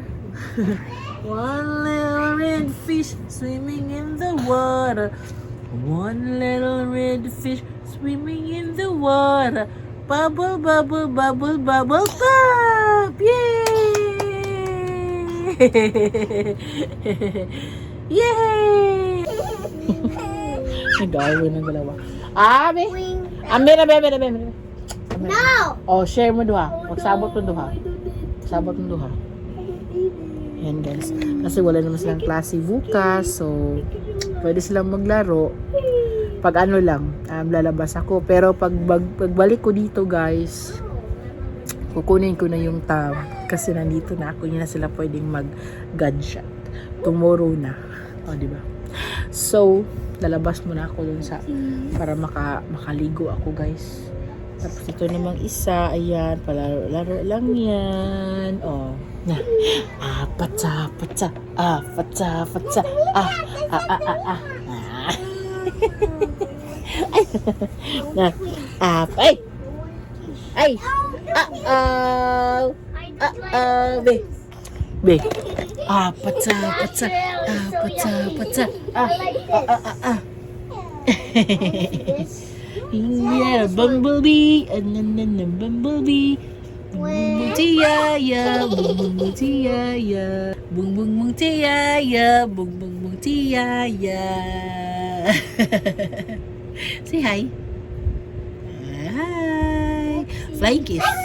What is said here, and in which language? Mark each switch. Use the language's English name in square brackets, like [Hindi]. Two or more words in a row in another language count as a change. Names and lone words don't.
[English] 1 little red fish swimming in the water. 1 little red fish swimming in the water. Bubble, bubble, bubble, bubble, pop! Yay! Yay! [Filipino] Nag-awin ng dalawa. Abe! Amira, bebe, bebe. [English] No! [Cebuano] Oh, share mo duha. Magsabot mo duha. Sabot mo duha. [Filipino] Yan guys. Kasi wala naman silang klase bukas. So, pwede silang maglaro. Pag ano lang, lalabas ako. Pero pagbalik ko dito guys, kukunin ko na yung tab. Kasi nandito na ako. Hindi na sila pwedeng mag-gunshot. Tomorrow na. O, diba? So, lalabas muna ako dun sa para makaligo ako guys. Tapos ito namang isa, ayan, palaro lang yan. Oh, na. Patsa, patsa, patsa, patsa, na, ay, be, patsa, patsa, patsa, patsa, yeah, bumblebee, bumblebee, bung tiaya, bung tiaya, bung tiaya, bung tiaya. [English] Say hi. Hi. Flying kiss.